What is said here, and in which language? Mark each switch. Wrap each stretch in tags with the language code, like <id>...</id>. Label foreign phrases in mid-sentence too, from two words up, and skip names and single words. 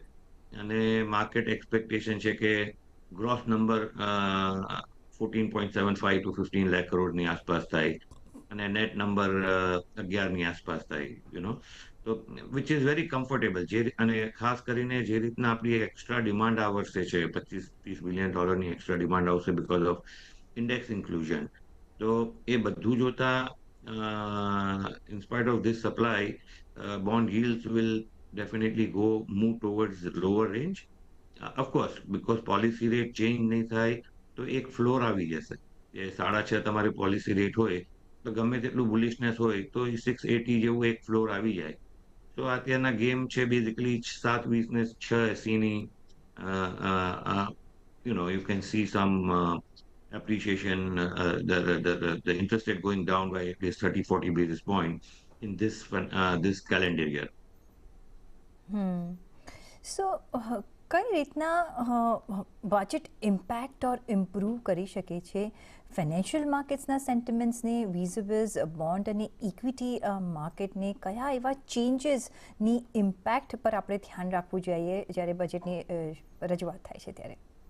<gu>અને માર્કેટ એક્સપેક્ટેશન છે કે ગ્રોસ નંબર 14.75 to 15 લાખ કરોડની આસપાસ થાય, અને નેટ નંબર 11 ની આસપાસ થાય.</gu> <en>તો which is very comfortable.</en> <gu>અને ખાસ કરીને જે રીતના આપણી</gu> <en>extra demand</en> <gu>આ વર્ષે છે, $25-30</gu> <en>billion extra demand</en> <gu>આવશે</gu> <en>because of index inclusion.</en> <gu>તો એ બધું જોતા</gu> <en>in spite of this supply, bond yields will definitely move towards the lower range. Of course, because policy rate change</en> <gu>નહીં થાય તો એક ફ્લોર આવી જશે. એ 6.5 તમારી</gu> <en>policy rate</en> <gu>હોય તો ગમે તેટલું બુલિશનેસ હોય તો 680 જેવું એક ફ્લોર આવી જાય. તો અત્યારના ગેમ છે બેઝિકલી 7-20 ને 680 ની</gu> <en>you can see some appreciation, the interest rate going down by at least 30-40 basis points in this calendar year.</en> <gu>સો કઈ રીતના</gu> <en>budget impact or improve</en> <gu>કરી શકે છે ફાઇનાન્શિયલ માર્કેટ્સના સેન્ટિમેન્ટ્સને વિઝિબલ્સ બોન્ડ અને ઇક્વિટી માર્કેટને કયા એવા ચેન્જીસની ઇમ્પેક્ટ પર આપણે ધ્યાન રાખવું જોઈએ જ્યારે બજેટની રજૂઆત થાય છે ત્યારે?</gu>